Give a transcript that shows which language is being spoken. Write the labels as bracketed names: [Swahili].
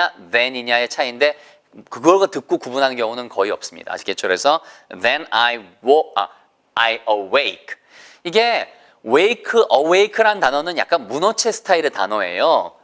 [Korean] then이냐의 차이인데 그걸 듣고 구분하는 경우는 거의 없습니다. 아시겠죠? 그래서 [English] then I awake. [Korean] 이게 awake란 단어는 약간 문어체 스타일의 단어예요.